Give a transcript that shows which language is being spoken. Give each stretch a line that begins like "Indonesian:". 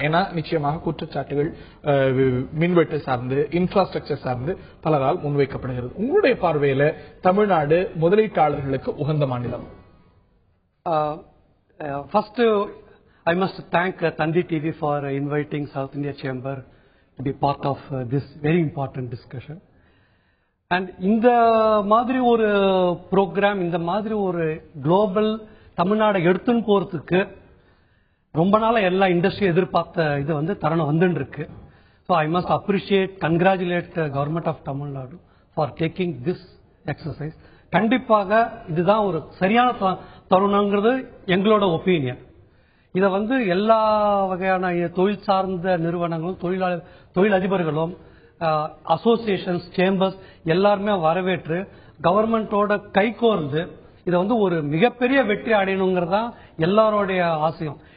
Tamil: ஏன்னா நிச்சயமாக குற்றச்சாட்டுகள் மின்வெட்டு சார்ந்து, இன்ஃப்ராஸ்ட்ரக்சர் சார்ந்து பலரால் முன்வைக்கப்படுகிறது. உங்களுடைய பார்வையில தமிழ்நாடு முதலீட்டாளர்களுக்கு உகந்த மாநிலம்?
English: First, I must thank Tandi TV for inviting South India Chamber to be part of this very important discussion.
Tamil: And இந்த மாதிரி ஒரு program, இந்த மாதிரி ஒரு global தமிழ்நாடு எடுத்துன்னு போறதுக்கு ரொம்ப நாளா எல்லா இண்டஸ்ட்ரி எதிர்பார்த்த இது வந்து தருணம் வந்துட்டு இருக்கு.
English: So I must congratulate the government of Tamil Nadu for taking this exercise.
Tamil: கண்டிப்பாக இதுதான் ஒரு சரியான தருணங்கிறது எங்களோட ஒப்பீனியன். இதை வந்து எல்லா வகையான தொழில் சார்ந்த நிறுவனங்களும் தொழில் அதிபர்களும் அசோசியேஷன்ஸ் சேம்பர்ஸ் எல்லாருமே வரவேற்று கவர்மெண்டோட கைகோர்ந்து இதை வந்து ஒரு மிகப்பெரிய வெற்றி அடையணுங்கிறதா எல்லாரோடைய ஆசையும்.